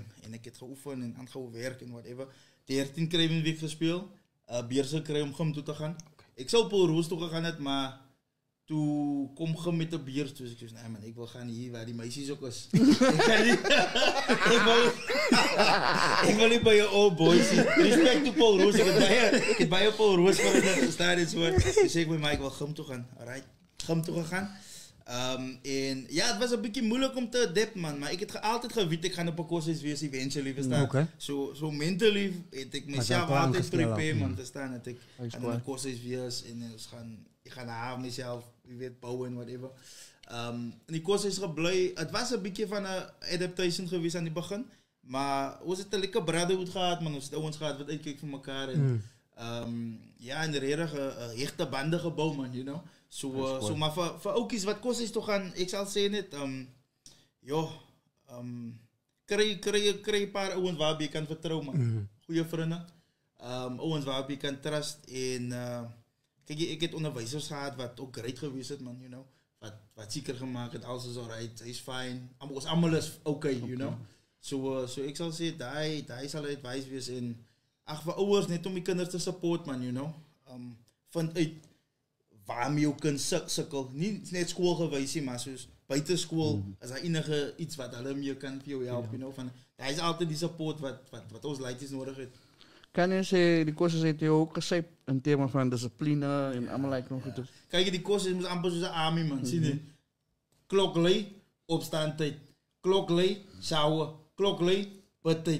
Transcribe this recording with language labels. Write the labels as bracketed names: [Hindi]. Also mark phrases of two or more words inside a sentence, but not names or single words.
[Afrikaans] En ek het geoefen en aangehou werk en whatever. 13 kry in week gespeel, beurse kry om gym toe te gaan. Ek sou Paul Roos toe gegaan het, maar toe kom gym met 'n beurs, toe ek sê, nee man, ek wil gaan hier waar die meisies ook is. Ek kan nie, ek wil nie by jou [English] old boys [Afrikaans] nie. Respect to Paul Roos, ek het baie Paul Roos van het gestaan en so. Toe sê ek my, ek wil gym toe gaan, alright, gym toe gegaan. En ja, het was 'n bietjie moeilik om te adapt, man, maar ek het altyd geweet ek gaan op 'n koshuis wees eventually, verstaan? Okay. So mentally het ek myself altyd prepare, man, verstaan, dat ek aan 'n koshuis wees en ek gaan haar myself, jy weet, bou en whatever. In die koshuis gebly, het was 'n bietjie van 'n adaptation gewees aan die begin, maar ons het 'n lekker brotherhood gehad, man, ons het ouens gehad wat uitkyk vir mekaar en ja, en regtig 'n hegte bande gebou, man, [English] you know. [Afrikaans] So maar vir oukies wat koshuis toe gaan, ek sal sê net kry 'n paar ouens waarby jy kan vertrou, man. Goeie vriende. Ouens waarby jy kan trust en kyk, ek het onderwysers gehad wat ook great gewees het, man, [English] you know. [Afrikaans] Wat seker gemaak het alles is alright, hy's fine. Ons almal is okay, [English] you know. [Afrikaans] So ek sal sê daai sal advice wees en ag vir ouers net om die kinders te support, man, [English] you know. [Afrikaans] Vind uit waarmee jou kind sukkel. Nie net skool gewys nie, maar soos buite skool is daar enige iets wat hulle mee kan vir jou help, [English] you know, [Afrikaans] van daar is altyd die support wat ons laities nodig het. Kan jy sê die koshuis het jou ook gesê in terme van dissipline en almal lyk nog goed. Kyk, die koshuis moet amper soos 'n army, man, sien jy? Klok lui, opstaan tyd. Klok lui, shower. Klok lui, bid tyd.